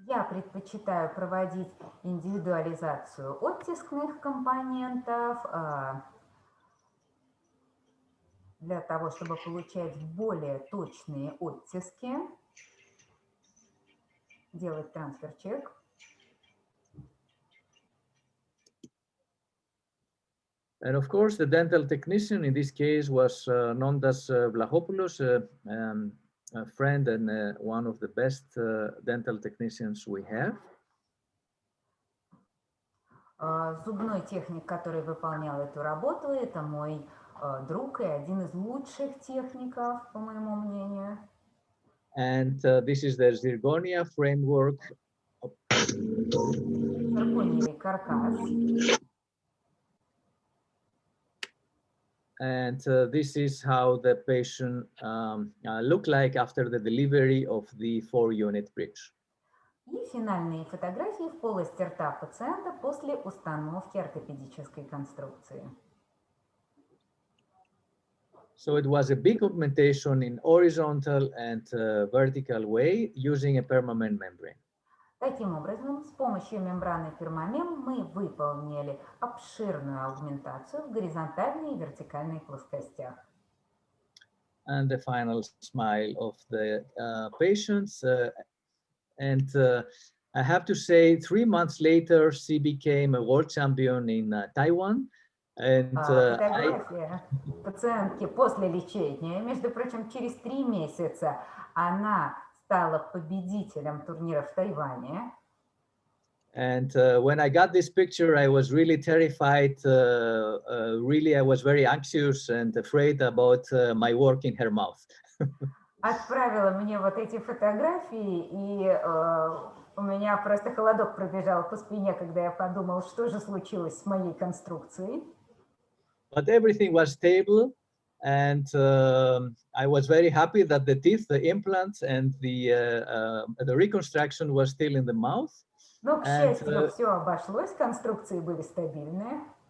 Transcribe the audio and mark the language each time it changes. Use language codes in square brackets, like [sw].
[ru] Я предпочитаю проводить индивидуализацию оттискных компонентов для того, чтобы получать более точные оттиски, делать трансфер-чек. [en] And of course, the dental technician in this case was Nondas Vlachopoulos, a friend and one of the best dental technicians we have. [ru] Зубной техник, который выполнял эту работу, это мой друг и один из лучших техников, по моему мнению. [en] And this is the zirconia framework. [ru] Зиркониевый каркас. [en] And this is how the patient looked like after the delivery of the 4-unit bridge. [ru] И финальные фотографии в полости рта пациента после установки ортопедической конструкции. [en] So it was a big augmentation in horizontal and vertical way using a permanent membrane. [ru] Таким образом, с помощью мембраны permamem мы выполнили обширную аугментацию в горизонтальной и вертикальной плоскостях. [en] And the final smile of the patients. And I have to say, 3 months later, she became a world champion in Taiwan. And [ru] фотография пациентки после лечения. Между прочим, через 3 месяца она стала победителем турнира в Тайване. [en] And when I got this picture, I was really terrified. Really, I was very anxious and afraid about my work in her mouth. [ru] Отправила мне вот эти фотографии, и у меня просто холодок пробежал по спине, когда я подумал, что же случилось с моей конструкцией. [en] But everything was stable, and I was very happy that the teeth, the implants, and the reconstruction was still in the mouth. [ru] Но, к счастью, все обошлось, конструкции были стабильные.